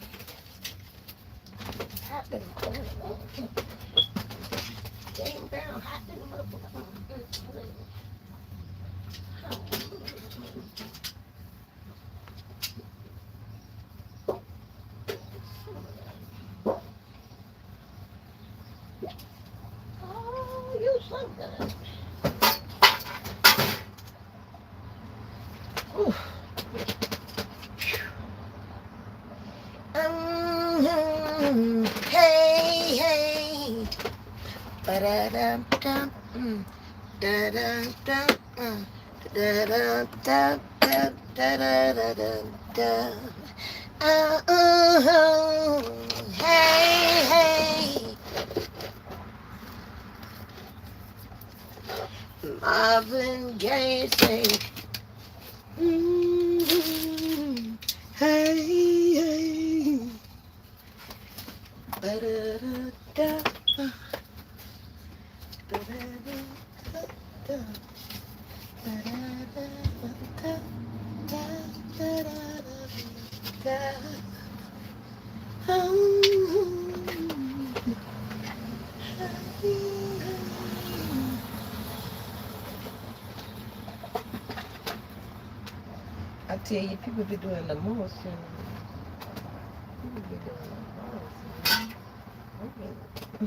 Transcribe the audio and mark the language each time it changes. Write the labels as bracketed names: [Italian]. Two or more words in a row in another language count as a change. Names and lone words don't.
[English] Hot than Jane Brown, hot than a motherfucker. Oh, you so good. Ooh. Hey, hey. Ba-da-dum-dum. Da-dum-dum. Da-dum-dum. Da-da-da-dum-dum. Hey, hey. Marvin Gaye say, mm, hey, hey, ba-da-da-da, ba-da-da-da-da, ba-da-da-da-da, da-da-da-da-da. I tell you, people be doing the most, you know. People be doing the most, you know.